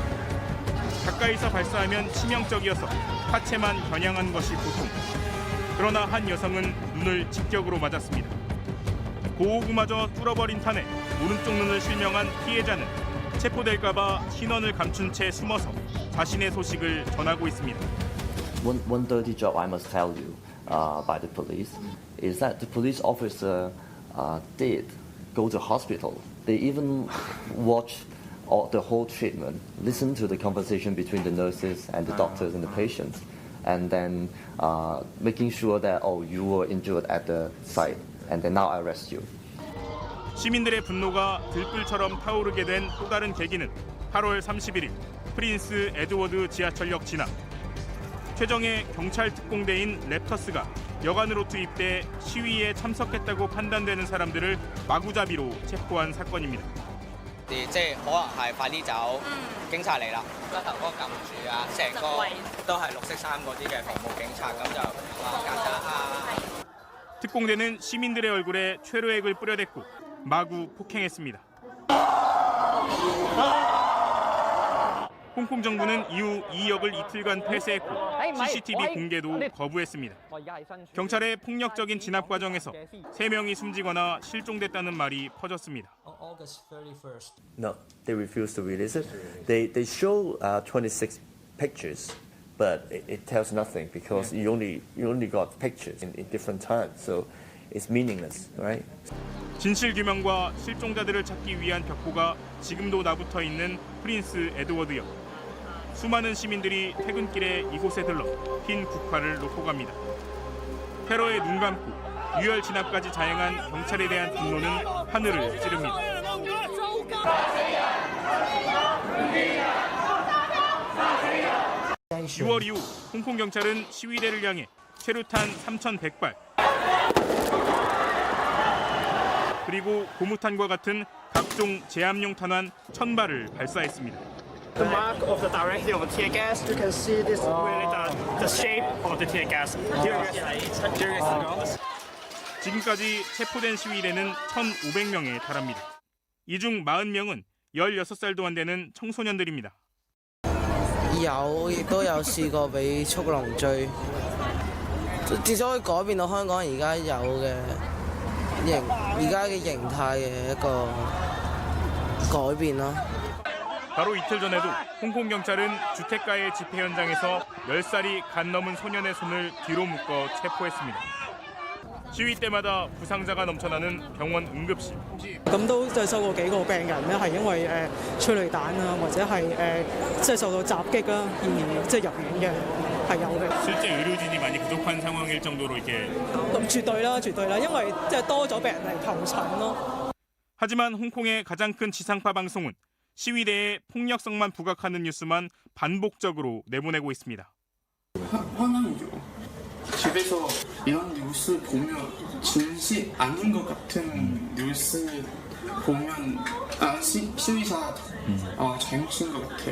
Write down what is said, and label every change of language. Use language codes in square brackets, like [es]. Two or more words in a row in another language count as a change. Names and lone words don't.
[ko] 가까이서 발사하면 치명적이어서 하체만 겨냥한 것이 보통. 그러나 한 여성은 눈을 직격으로 맞았습니다. 고호구마저 뚫어버린 탄에 오른쪽 눈을 실명한 피해자는 체포될까봐 신원을 감춘 채 숨어서 자신의 소식을 전하고 있습니다. [en] One dirty job I must tell you by the police is that the police officer did go to hospital. They even watched the whole treatment, listened to the conversation between the nurses and the doctors and the patients, and then making sure that you were injured at the site, and then now I arrest you. [ko] 시민들의 분노가 들불처럼 타오르게 된 또 다른 계기는 8월 31일 프린스 에드워드 지하철역 진압. 최정예 경찰 특공대인 랩터스가 여관으로 투입돼 시위에 참석했다고 판단되는 사람들을 마구잡이로 체포한 사건입니다. [yue] 即係可能係快啲走，警察嚟啦，個頭哥撳住啊，成個都係綠色衫嗰啲嘅服務警察，咁就話曱甴啊。 [ko] 특공대는 시민들의 얼굴에 최루액을 뿌려댔고 마구 폭행했습니다. 홍콩 정부는 이후 이 역을 이틀간 폐쇄했고 CCTV 공개도 거부했습니다. 경찰의 폭력적인 진압 과정에서 3명이 숨지거나 실종됐다는 말이 퍼졌습니다. [en] No, they refused to release it. They show 26 pictures, but it tells nothing because you only got pictures in different times, so it's meaningless, right? [ko] 진실 규명과 실종자들을 찾기 위한 벽보가 지금도 나붙어 있는 프린스 에드워드역. 수많은 시민들이 퇴근길에 이곳에 들러 흰 국화를 놓고 갑니다. 테러에 눈 감고 유혈 진압까지 자행한 경찰에 대한 분노는 하늘을 찌릅니다. 6월 이후 홍콩 경찰은 시위대를 향해 최루탄 3,100발 그리고 고무탄과 같은 각종 제압용 탄환 1,000발을 발사했습니다. [en] The mark of the direction of the tear gas, you can see this really the shape of the tear gas. [ko] 지금까지 체포된 시위대는 1,500명에 달합니다. 이 중 40명은 16살도 안 되는 청소년들입니다. [yue] 有，亦都有試過俾速龍追，至少可以改變到香港而家有嘅形態嘅一個改變咯。 [ko] 바로 이틀 전에도 홍콩 경찰은 주택가의 집회 현장에서 10살이 간 넘은 소년의 손을 뒤로 묶어 체포했습니다. 시위 때마다 부상자가 넘쳐나는 병원 응급실. [yue] 咁都即係收過幾個病人咧，係因為催淚彈啊，或者係即係受到襲擊啦，而即係入院嘅係有嘅。 [ko] 실제 의료진이 많이 부족한 상황일 정도로 이렇게. [yue] 咁絕對啦，絕對啦，因為即係多咗病人嚟求診咯。 [ko] 하지만 홍콩의 가장 큰 지상파 방송은 시위대에 폭력성만 부각하는 뉴스만 반복적으로 내보내고 있습니다. 화나죠. 집에서 이런 뉴스 보면 진실 아닌 것 같은 뉴스 보면 시위자 잘못인 것 같아요.